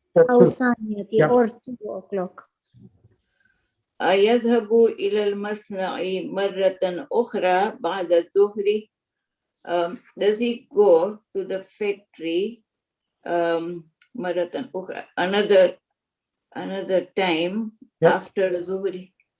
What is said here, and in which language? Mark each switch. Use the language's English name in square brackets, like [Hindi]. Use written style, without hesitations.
[Arabic] أو ثانية [English] or 2 o'clock. [Arabic] يذهب إلى المصنع مرة أخرى بعد الظهر. [English] Does he go to the factory [Arabic] مرة أخرى, [English] another time after الظهر?